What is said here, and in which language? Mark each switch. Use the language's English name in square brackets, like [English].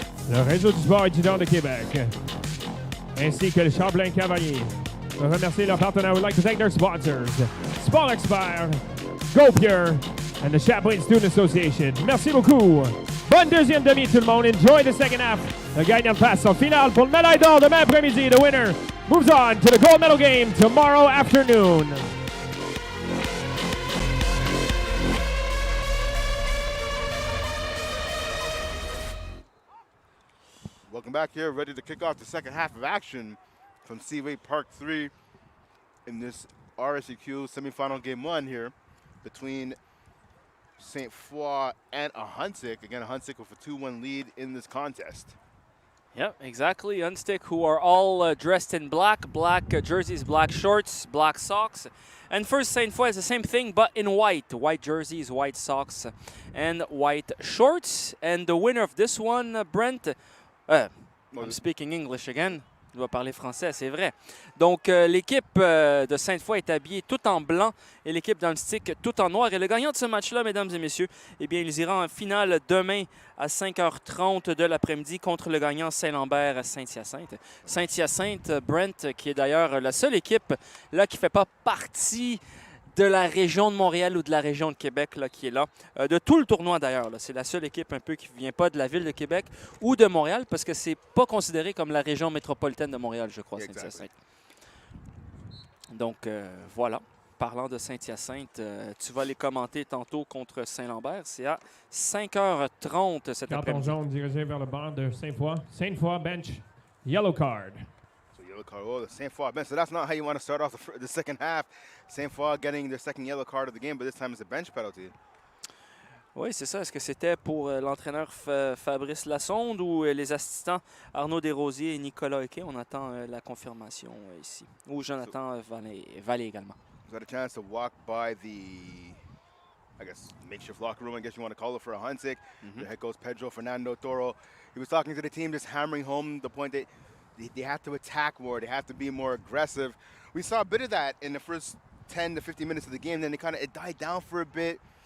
[French] le réseau du sport étudiant de Québec, ainsi que le Champlain Cavalier. Je veux remercier leurs partenaires. [English] I would like to thank their sponsors, Sport Expert, Go Pure, and the Champlain Student Association. [French] Merci beaucoup. Bonne deuxième demi tout le monde. [English] Enjoy the second half. [French] Le gagnant passe en finale pour le médaille d'or demain après-midi. [English] The winner moves on to the gold medal game tomorrow afternoon. Welcome back here, ready to kick off the second half of action from Seaway Park 3 in this RSEQ semifinal game 1 here between Sainte Foy and Ahuntsic. Again, Ahuntsic with a 2-1 lead in this contest. Yep, exactly. Ahuntsic, who are all dressed in black jerseys, black shorts, black socks. And first, Sainte Foy is the same thing, but in white. White jerseys, white socks, and white shorts. And the winner of this one, Brent, I'm speaking English again. [French] Je dois parler français, c'est vrai. Donc, l'équipe de Sainte Foy est habillée tout en blanc et l'équipe d'Ahuntsic tout en noir. Et le gagnant de ce match-là, mesdames et messieurs, eh bien, ils iront en finale demain à 5h30 de l'après-midi contre le gagnant Saint-Lambert à Sainte-Hyacinthe. Sainte-Hyacinthe, Brent, qui est d'ailleurs la seule équipe là, qui ne fait pas partie de la région de Montréal ou de la région de Québec là, qui est là. De tout le tournoi d'ailleurs. C'est la seule équipe un peu qui ne vient pas de la ville de Québec ou de Montréal parce que c'est pas considéré comme la région métropolitaine de Montréal, je crois, [English] Exactly. [French] Sainte-Hyacinthe. Donc voilà. Parlant de Sainte-Hyacinthe, tu vas les commenter tantôt contre Saint-Lambert. C'est à 5h30 cet Carton après-midi. jaune dirigé vers le banc de Sainte Foy. [English] Sainte Foy bench, yellow card. Yellow card. Oh, the Sainte Foy bench. So that's not how you want to start off the second half. Sainte Foy getting their second yellow card of the game, but this time it's a bench penalty. [French] Oui, c'est ça. Est-ce que c'était pour l'entraîneur Fabrice Lassonde ou les assistants Arnaud Desrosiers et Nicolas Eke? On attend la confirmation ici. Ou Jonathan Vallée également. [English] Got a chance to walk by the, I guess, makeshift locker room, I guess you want to call it, for Ahuntsic. The head coach, Pedro Fernando Toro. He was talking to the team, just hammering home the point that they have to attack more. They have to be more aggressive. We saw a bit of that in the first 10 to 15 minutes of the game. Then it died down for a bit.